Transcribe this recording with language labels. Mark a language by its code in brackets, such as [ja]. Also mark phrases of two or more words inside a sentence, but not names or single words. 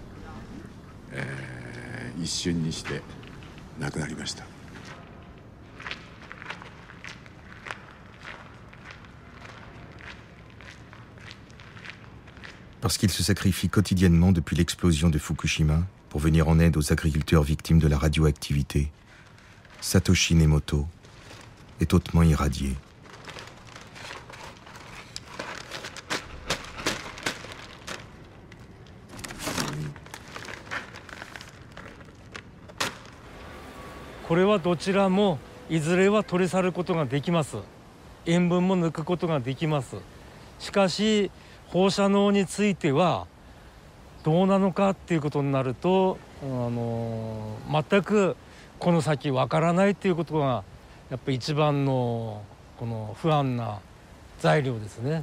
[ja] 一瞬にして亡くなりました。 [fr] Parce qu'il se sacrifie quotidiennement depuis l'explosion de Fukushima pour venir en aide aux agriculteurs victimes de la radioactivité, Satoshi Nemoto est hautement irradié. Ce sont deux choses [ja] もいずれは取り去ることができます。塩分も抜くことができます。しかし放射能についてはどうなのかっていうことになると、全くこの先わからないっていうことがやっぱり一番のこの不安な材料ですね。